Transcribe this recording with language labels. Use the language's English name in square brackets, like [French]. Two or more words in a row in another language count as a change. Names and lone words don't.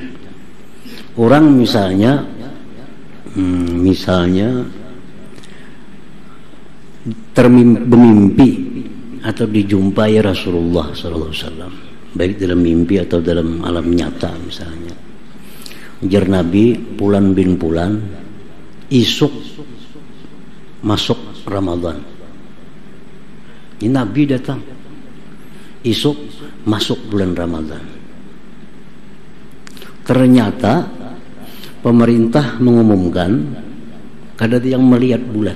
[Indonesian] Orang misalnya bermimpi atau dijumpai Rasulullah SAW, baik dalam mimpi atau dalam alam nyata misalnya. [Banjar] Ujar Nabi, Fulan bin Fulan isuk masuk Ramadan. Ini Nabi datang isuk masuk bulan Ramadan. Ternyata pemerintah mengumumkan kada ada yang melihat bulan.